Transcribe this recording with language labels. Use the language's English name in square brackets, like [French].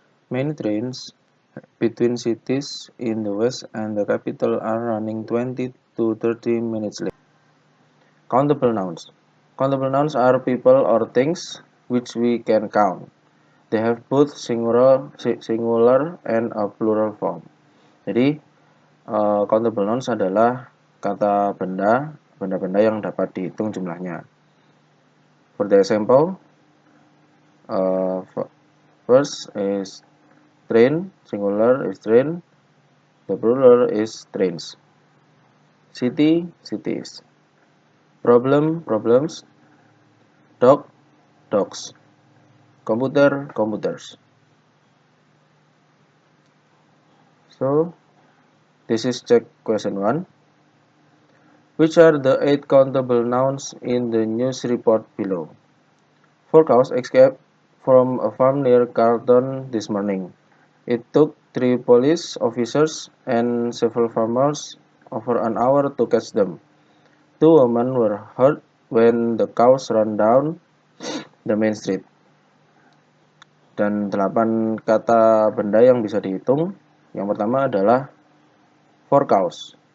[English] Many trains between cities in the west and the capital are running 20 to 30 minutes late. Countable nouns. Countable nouns are people or things which we can count. They have both singular and a plural form. [Indonesian] Jadi, countable nouns adalah kata benda-benda yang dapat dihitung jumlahnya. [English] For the example, first is train, singular is train, the plural is trains. City, cities. Problem, problems. Dog, dogs. Computer, computers. So, this is check question 1. Which are the 8 countable nouns in the news report below? 4 cows escaped from a farm near Carlton this morning. It took 3 police officers and several farmers over an hour to catch them. 2 women were hurt when the cows ran down the main street. [Indonesian] Dan 8 kata benda yang bisa dihitung. Yang pertama adalah [English] 4 cows.